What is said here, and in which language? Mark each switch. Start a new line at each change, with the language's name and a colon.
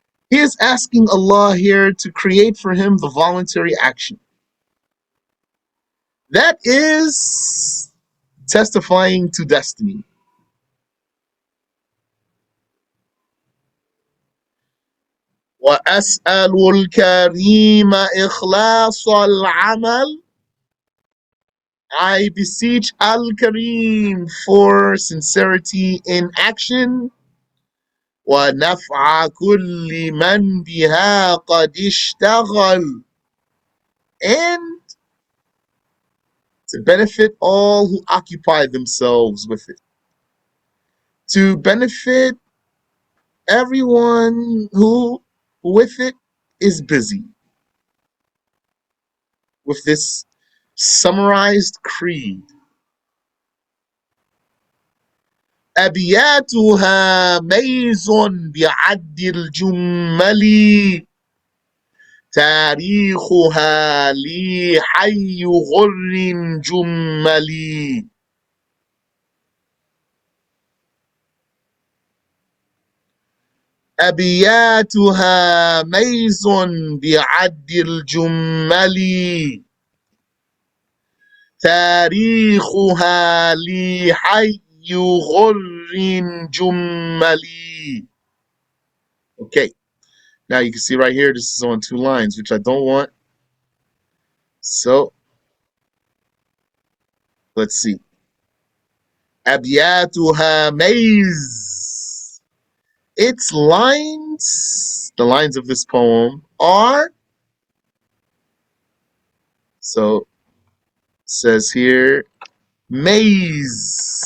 English: He is asking Allah here to create for him the voluntary action. That is testifying to destiny.
Arabic: وأسأل الكريم إخلاص العمل.
English: I beseech Al-Kareem for sincerity in action.
Arabic: ونفع كل من بها قد اشتغل.
English: And to benefit all who occupy themselves with it. To benefit everyone who with it is busy with this summarized creed.
Arabic: أبياتها ميز بعد الجمل تاريخها لي حي غر جملي. أبياتها ميز بعد الجمل تاريخها لي حي غر جملي.
English: Okay, now you can see right here, this is on 2 lines, which I don't want. So let's see.
Arabic: أبياتها ميز.
English: Its lines, the lines of this poem are, so it says here, ميز.